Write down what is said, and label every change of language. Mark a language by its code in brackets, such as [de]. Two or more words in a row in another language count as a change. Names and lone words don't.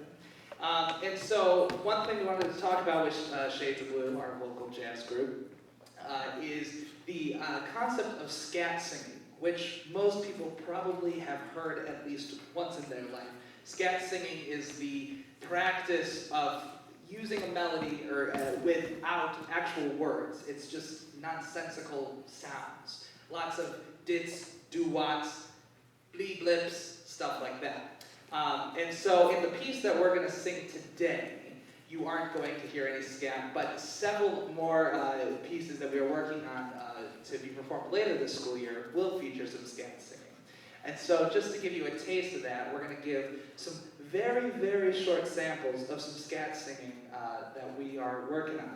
[en] And so one thing we wanted to talk about with Shades of Blue, our local jazz group, is the concept of scat singing, which most people probably have heard at least once in their life. Scat singing is the practice of using a melody or without actual words. It's just nonsensical sounds. Lots of dits, doo-wots, blee-blips, stuff like that. And so in the piece that we're going to sing today, you aren't going to hear any scat, but several more pieces that we are working on to be performed later this school year will feature some scat singing. And so just to give you a taste of that, we're going to give some very, very short samples of some scat singing that we are working on.